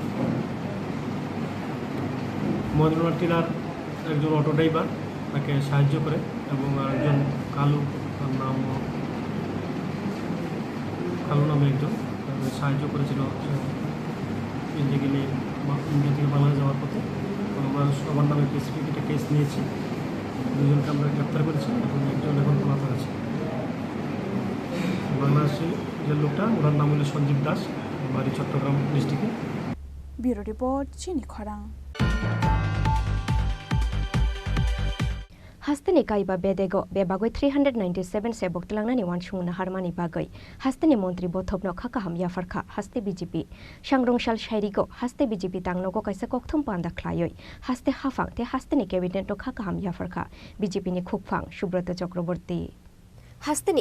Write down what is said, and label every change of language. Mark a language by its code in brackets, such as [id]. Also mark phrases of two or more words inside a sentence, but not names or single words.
[bn] মদনপুর টিলার একজন অটো ড্রাইভার তাকে সাহায্য করে এবং আরেকজন কালু নামে একজন সাহায্য করেছিল ইন্ডিয়া থেকে বাংলাদেশ যাওয়ার পথে আমরা সবার নামে স্পেসিফিক একটা কেস নিয়েছি দুজনকে আমরা গ্রেপ্তার করেছি এবং একজন এখন পলাতক আছে বাংলাদেশি যে লোকটা ওনার নাম হলো সঞ্জীব দাস বাড়ি চট্টগ্রাম ডিস্ট্রিক্টে [en] bureau report চিনি খরাং [trp] Hasteni kaiba bedego bebagoi 397 sebok telangnani wansungna harmani bagai hasteni montri bothopno khakaham yafarkha haste BJP sangrongshal shairigo haste BJP tangnogo kaisa kokthum panda khlayoi haste hafang te hasteni cabinet no khakaham yafarkha BJP ni khukphang Subrata Chakraborty Hasteni